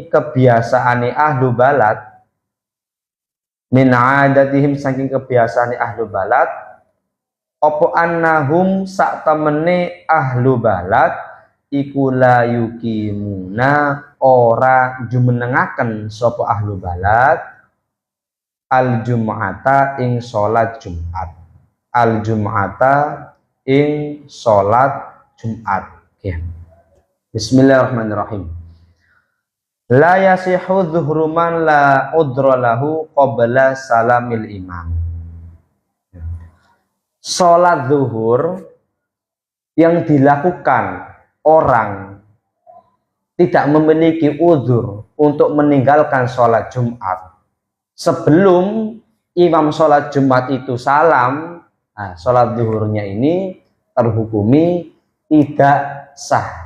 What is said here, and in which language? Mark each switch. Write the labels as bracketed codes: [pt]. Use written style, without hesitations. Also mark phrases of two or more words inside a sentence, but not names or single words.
[jv] kebiasaane [ar] أهل بلد, من عادتهم [jv] saking kebiasaane [ar] أهل بلد [jv] apa annahum sak temene [ar] أهل بلد [jv] iku [ar] لا يقيمون [jv] ora jumenengaken sapa [ar] أهل بلد الجمعة [jv] ing salat Jumat. [ar] الجمعة ing salat Jumat. [en] Okay. [ar] بسم الله الرحمن الرحيم. لا يصح الظهر لمن لا عذر له قبل سلام الإمام. [id] Salat zuhur yang dilakukan orang tidak memiliki udzur untuk meninggalkan sholat Jumat sebelum imam sholat Jumat itu salam, nah, sholat zuhurnya ini terhukumi tidak sah.